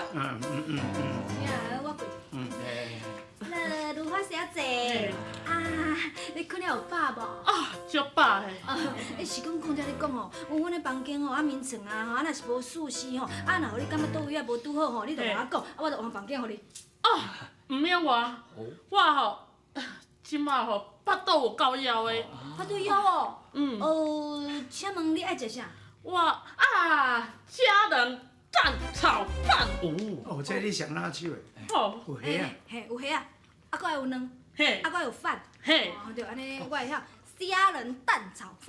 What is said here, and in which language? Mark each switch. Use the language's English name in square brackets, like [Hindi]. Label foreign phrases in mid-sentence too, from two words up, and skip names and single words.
[Min Nan Chinese] 我跪。那如花小姐，你困了有饱无？足饱的。是讲讲遮你讲吼，有阮的房间吼，眠床啊，若是无舒适吼，若有你感觉倒位无拄好吼，你就甲我讲，我就换房间互你。唔免我吼，即马吼腹肚有够枵的。腹肚枵哦？请问你爱食啥？虾仁蛋炒饭。这你上哪手的？有虾啊？嘿，有虾啊，搁会有卵，搁有饭。嘿，对，安尼我会晓虾仁蛋炒饭。